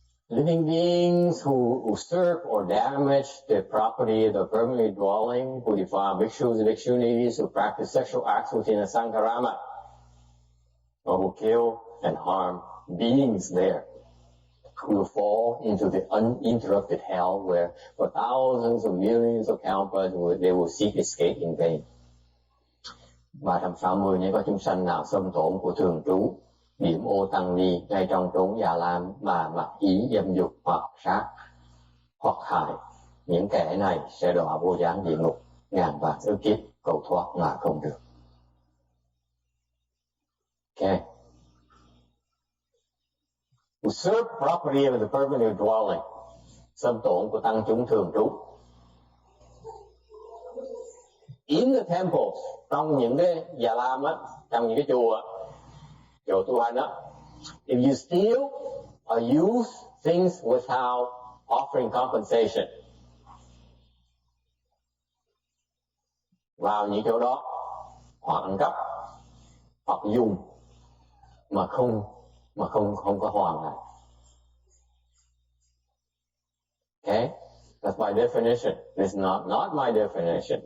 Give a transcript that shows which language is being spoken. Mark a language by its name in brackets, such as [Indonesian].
[English] Living beings who usurp or damage the property of the permanent dwelling, who defile bhikshus and bhikshunis, who practice sexual acts within a sankarama, or who kill and harm beings there, will fall into the uninterrupted hell where for thousands of millions of kalpas they will seek escape in vain. [Vietnamese] 360 nếu có chúng sanh nào xâm tổn của thường trú, điểm ô tăng ni ngay trong chốn già lam mà mặc ý dâm dục hoặc sát hoặc hại, những kẻ này sẽ đọa vô gián địa ngục ngàn vạn ức kiếp cầu thoát mà không được. Okay. [English] Usurp property of the permanent dwelling. [Vietnamese] Xâm tổn của tăng chúng thường trú. [English] In the temples, [Vietnamese] trong những cái già lam á, trong những cái chùa tu hành á, [English] if you steal or use things without offering compensation, [Vietnamese] vào những chỗ đó hoặc ăn cắp hoặc dùng mà không có hoàn lại. [English] Okay, that's my definition. This is not my definition.